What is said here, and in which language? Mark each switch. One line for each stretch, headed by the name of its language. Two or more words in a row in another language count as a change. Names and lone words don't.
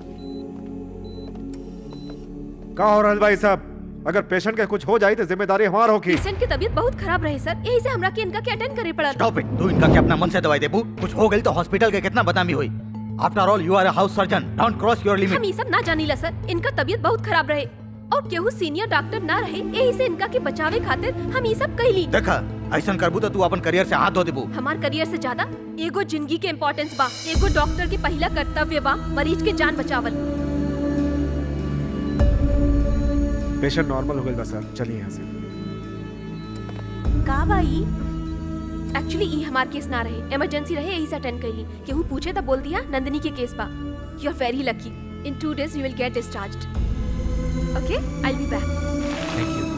Bhojpuri: का हो रहल भाई साहब? अगर पेशेंट के कुछ हो जाए तो जिम्मेदारी हमार होगी। पेशेंट की तबीयत बहुत खराब रहे सर, यही से हमरा के इनका के अटेंड करे पड़ा।
English: Stop it.
Bhojpuri: तू इनका के अपना मन से दवाई देबू, कुछ हो गई तो हॉस्पिटल के कितना बदनामी हुई।
English: After all you are a house surgeon, don't cross your
Bhojpuri: हम
English: limit.
Bhojpuri: ये सब ना जानीला सर, इनका तबीयत बहुत खराब रहे और केहू सीनियर डॉक्टर ना रहे, यही से इनका के बचावे खातिर हम ये सब कहली। देखा, ऐसा करबू तो तू अपन करियर से हाथ धो देबू। हमार करियर से ज्यादा एगो जिंदगी के इम्पोर्टेंस बा। एगो डॉक्टर के पहला कर्तव्य बा मरीज के जान बचावल। पेशेंट नॉर्मल हो गई बा सर, चलिए यहाँ से। का भाई? एक्चुअली ये हमार केस ना रहे, इमरजेंसी रहे, यही से अटेंड कैली। केहू पूछे तो बोल दिया नंदिनी के केस बा।
English: You are very lucky. इन 2 days you will get discharged. Okay, I'll be back. Thank you.